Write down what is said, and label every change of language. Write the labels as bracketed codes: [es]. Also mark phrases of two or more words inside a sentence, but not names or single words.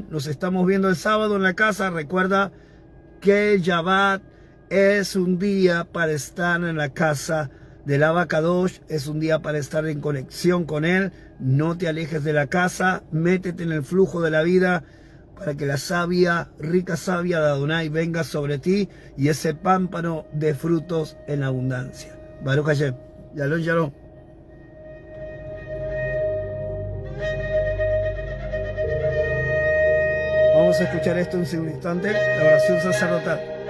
[es] Nos estamos viendo el sábado en la casa. Recuerda que el Shabbat es un día para estar en la casa del Abacadosh, es un día para estar en conexión con Él. No te alejes de la casa, métete en el flujo de la vida para que la savia, rica savia de Adonai venga sobre ti y ese pámpano de frutos en abundancia. [he] ברוך השם שלום שלום. [es] Vamos a escuchar esto en un instante, la oración sacerdotal.